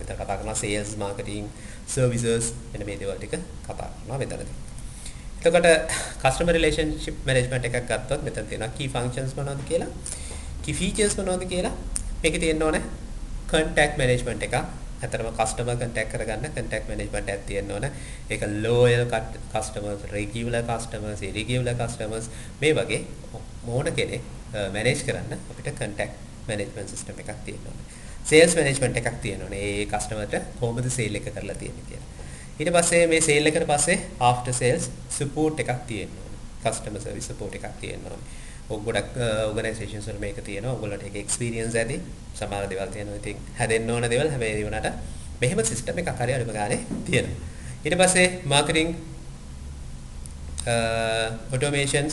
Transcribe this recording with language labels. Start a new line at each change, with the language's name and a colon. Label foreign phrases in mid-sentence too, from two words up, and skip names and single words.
Sinhala: මෙතන කතා කරනවා
English: sales, marketing, services
Sinhala: මෙන්න මේ දේවල් ටික කතා කරනවා මෙතනදී. එතකොට
English: customer relationship management
Sinhala: එකක් ගත්තොත් මෙතන තියෙනවා
English: key functions
Sinhala: මොනවද කියලා,
English: key features
Sinhala: මොනවද කියලා. මේකේ තියෙන්න ඕනේ
English: contact management
Sinhala: එකක්. ඇත්තටම
English: customer contact
Sinhala: කරගන්න
English: contact management
Sinhala: එකක් තියෙන්න ඕන. ඒක
English: loyal customers, regular customers, irregular customers
Sinhala: මේ වගේ මොන කෙනෙක් manage කරන්න අපිට
English: contact management system
Sinhala: එකක් තියෙන්න ඕන.
English: sales management
Sinhala: එකක් තියෙන්න ඕනේ. ඒ customerට කොහොමද sale එක කරලා තියෙන්නේ කියලා. ඊට පස්සේ මේ sale එකට පස්සේ
English: after sales support
Sinhala: එකක් තියෙන්න ඕනේ.
English: customer service support
Sinhala: එකක් තියෙන්න ඕනේ. ගොඩක් organizations වල මේක තියෙනවා. ඔයගොල්ලන්ට ඒක experience ඇති. සමහර දේවල් තියෙනවා. ඉතින් හැදෙන්න ඕන දේවල් හැබැයි ඒ වුණාට මෙහෙම system එකක් හරි අනිම ගානේ තියෙනවා. ඊට පස්සේ
English: marketing automations.